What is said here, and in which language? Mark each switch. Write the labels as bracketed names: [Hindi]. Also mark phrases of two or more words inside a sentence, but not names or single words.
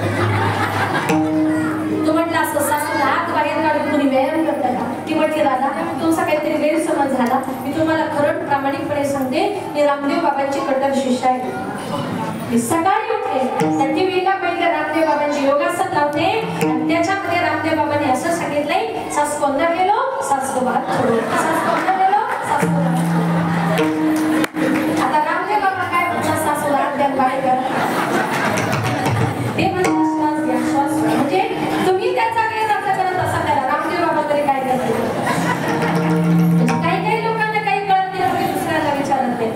[Marathi] तू म्हटलं असं सासूला आत बाहेर काढून कुणी व्यायाम करता का? ती म्हटली, दादा तुमचा काहीतरी गैरसमज झाला. मी तुम्हाला खरं प्रामाणिकपणे सांगते, मी रामदेव बाबांची कट्टर शिष्य आहे. मी सकाळी उठते, टीव्हीला पहिले रामदेव बाबांची योगासन लावते आणि त्याच्यामध्ये रामदेव बाबांनी असं सांगितलंय, [Hindi] सास कोंदा गेलो सास को बात छोडो, सास कोंदा गेलो सास को बात छोडो. [Marathi] आता रामदेव बाबा काय म्हणतात? सासूला हात द्या बाहेर करा. ते म्हणतात श्वास घ्या, श्वास घ्या. म्हणजे तुम्ही त्याचा गैरअर्थ करत असाल त्याला. रामदेव बाबा तरी काय करतात? काही काही लोकांना काही कळत नाही, दुसऱ्याला विचारत नाही.